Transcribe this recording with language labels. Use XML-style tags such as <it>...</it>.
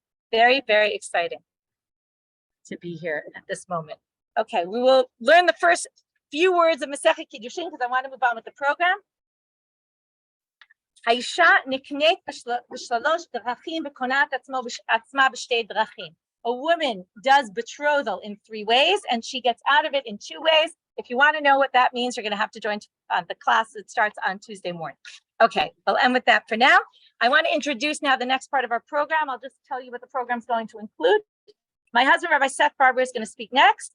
<en>Very, very exciting to be here at this moment. Okay, we will learn the first few words of Masechet Kiddushin because I want to move on with the program.</en> <he>האישה נקנית בשלוש דרכים וקונה את עצמה בשתי דרכים.</he> <en>A woman does betrothal in 3 ways and she gets out of it in 2 ways. If you want to know what that means, you're going to have to join the class that starts on Tuesday morning. Okay, I'll end with that for now. I want to introduce now the next part of our program. I'll just tell you what the program is going to include. My husband, Rabbi Seth Farber, is going to speak next.</en>